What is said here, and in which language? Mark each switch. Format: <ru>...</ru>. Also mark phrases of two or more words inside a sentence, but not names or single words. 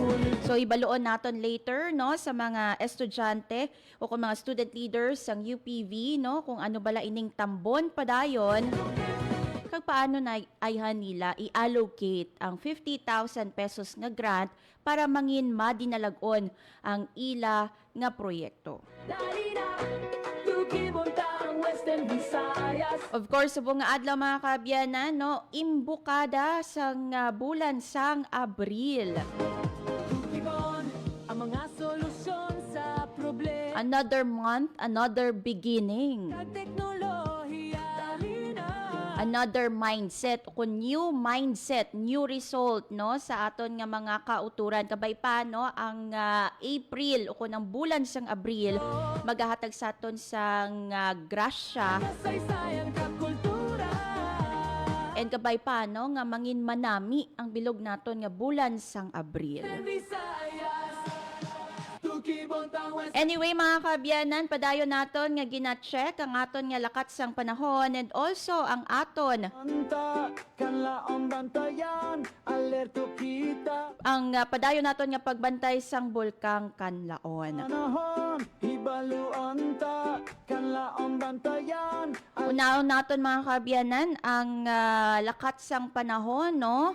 <hil>So ibaluon naton later no sa mga estudyante o kung mga</hil> <en>student leaders</en> <hil>sang UPV no kung ano bala ining Tambon Padayon kag paano na ayhan nila i-allocate ang 50,000 pesos nga grant para mangin madinalagon ang ila nga proyekto. Dali na Tukibonta ang Western Visayas.</hil> <en>Of course,</en> <hil>subong nga adlaw mga kaabyanan, no, imbukada sang bulan sang Abril. Tukibon ang mga solusyon sa problema.</hil> <en>Another month, another beginning.</en> <hil>Teknolohiya</hil> <en>Another mindset</en> <hil>o</hil> <en>new mindset, new result</en> <hil>no sa aton nga mga kauturan kabay pa no ang April o kun ang bulan sang Abril magahatag sa aton sang grasya Kasaysayan ka kultura and kabay pa no nga mangin manami ang bilog naton nga bulan sang Abril. Visayas Tukibontang West Anyway mga kaabyanan, padayon naton nga gina-check ang aton nga lakat sang panahon</hil> <en>and also</en> <hil>ang aton Anta kanlaong bantayan alerto kita ang padayon naton nga pagbantay sang bulkang Kanlaon. Panahon hibaluan ta kanlaong bantayan Unaon naton mga kaabyanan ang lakat sang panahon no.</hil>